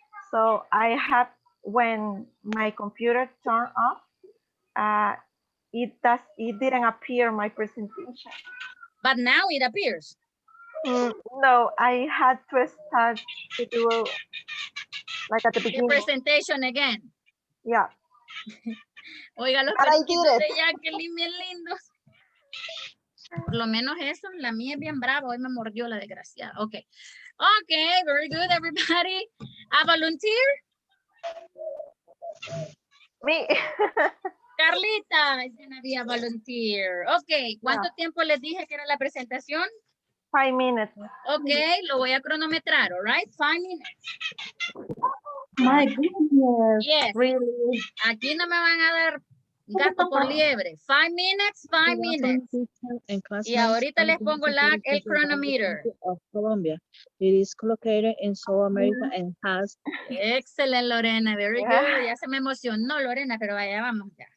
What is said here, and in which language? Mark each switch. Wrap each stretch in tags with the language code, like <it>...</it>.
<en>So I had, when my computer turned off, it didn't appear my presentation. But now it appears. No, I had to start to do like at the beginning. The presentation again. Yeah.</en> <es>Oiga, los perritos de Jacqueline bien lindos. Por lo menos eso, la mía es bien brava. Hoy me mordió la desgraciada.</es> <en>Okay. Okay, very good, everybody. A volunteer? Me. Carlita is gonna be a volunteer.</en> <es>Okay, ¿cuánto tiempo les dije que era la presentación?</es> <en>5 minutes.</en> <es>Okay, lo voy a cronometrar,</es> <en>all right? 5 minutes. My goodness. Yes. Really?</en> <es>Aquí no me van a dar gato por liebre.</es> <en>5 minutes, 5 minutes.</en> <es>Y ahorita les pongo el chronometer.</es> <en>Of Colombia. It is located in South America and has. Excellent, Lorena. Very good.</en> <es>Ya se me emocionó, Lorena, pero vaya, vamos ya.</es>